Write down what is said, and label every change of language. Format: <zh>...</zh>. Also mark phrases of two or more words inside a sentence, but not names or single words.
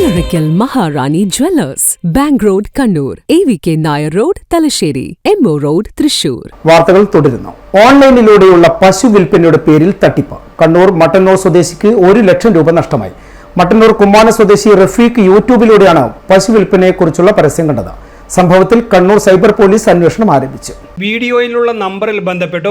<ml>Irikal Maharani Jewellers, Bank Road, Kannur, AVK Nair Road, Talasheri, MO Road, Thrissur. വാർത്തകൾ തുടരുന്നു. ഓൺലൈനിലൂടെയുള്ള പശു വിൽപ്പനയുടെ പേരിൽ തട്ടിപ്പ്. കണ്ണൂർ മട്ടന്നൂർ സ്വദേശിക്ക് 1 ലക്ഷം രൂപ നഷ്ടമായി. മട്ടന്നൂർ കുമ്മാന സ്വദേശി റഫീഖ് യൂട്യൂബിലൂടെയാണ് പശു വിൽപ്പനയെക്കുറിച്ചുള്ള പരസ്യം കണ്ടത്. സംഭവത്തിൽ കണ്ണൂർ സൈബർ പോലീസ് അന്വേഷണം ആരംഭിച്ചു. വീഡിയോയിലുള്ള നമ്പറിൽ ബന്ധപ്പെട്ടു.</ml>